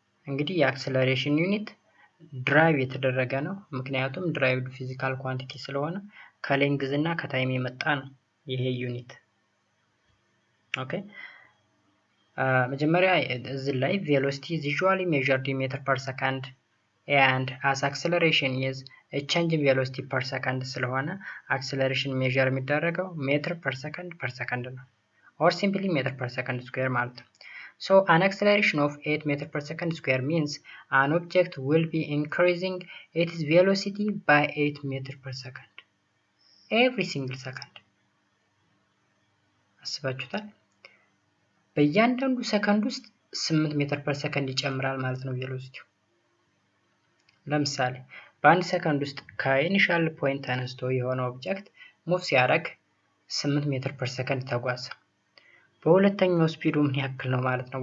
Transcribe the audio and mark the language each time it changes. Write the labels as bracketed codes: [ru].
[am] እንግዲህ የአክሰለሬሽን ዩኒት ድራይቭ የተደረገ ነው። ምክንያቱም ድራይቭድ ፊዚካል ኳንቲቲ ስለሆነ ከሌንግዝ እና ከታይም የመጣ ነው ይሄ ዩኒት። ኦኬ መጀመሪያ እዚህ ላይ [en] velocity is usually measured in meter per second [am] and [en] as acceleration is a change in velocity per second [am] ስለሆነ acceleration measure የሚደረገው ሜትር per second ነው [en] or simply meter per second square [am] ማለት ነው። [en] So an acceleration of 8 meters per second square means an object will be increasing its velocity by 8 meters per second every single second. [am] አስባችሁታል? በእያንዳንዱ ሰከንድ ውስጥ 8 ሜትር ፐር ሰከንድ ይጨምራል ማለት ነው ቬሎሲቲው። ለምሳሌ በአንድ ሰከንድ ውስጥ ከኢኒሻል ፖይንት ተነስቶ የሆነ ኦብጀክት ሙቭ ሲያደርግ 8 ሜትር ፐር ሰከንድ ተጓዘ። በሁለተኛው ስፒዱ ምን ያክል ነው ማለት ነው?